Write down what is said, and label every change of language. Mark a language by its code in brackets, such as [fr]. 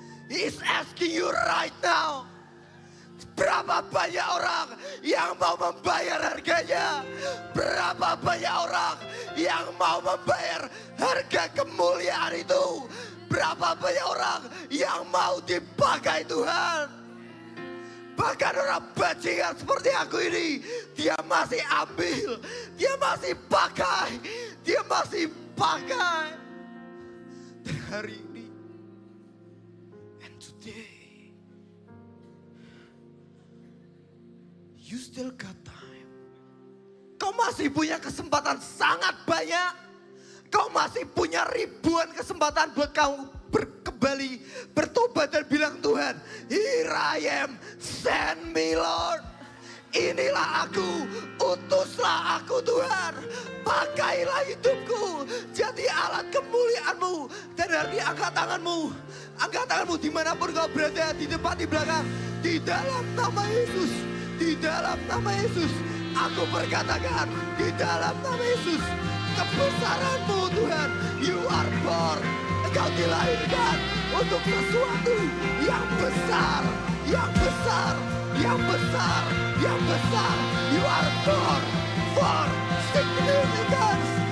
[en] He's asking you right now. [id] Berapa banyak orang yang mau membayar harganya? Berapa banyak orang yang mau membayar harga kemuliaan itu? Berapa banyak orang yang mau dipakai Tuhan? Bahkan orang bajingan seperti aku ini, dia masih ambil, dia masih pakai, dia masih pakai. Dan hari ini, [en] and today, you still got time. [id] Kau masih punya kesempatan sangat banyak. Kau masih punya ribuan kesempatan buat kau kembali bertobat dan bilang, Tuhan, [en] here I am, send me Lord. [id] Inilah aku, utuslah aku Tuhan. Pakailah hidupku jadi alat kemuliaan-Mu. Dan hari ini angkat tanganmu. Angkat tanganmu dimanapun kau berada, di depan, di belakang. Di dalam nama Yesus. Di dalam nama Yesus. Aku berkatakan, di dalam nama Yesus. Kebesaran-Mu Tuhan, [en] you are born. [id] Engkau dilahirkan untuk sesuatu yang besar, yang besar, yang besar, yang besar. [en] You are born for significance.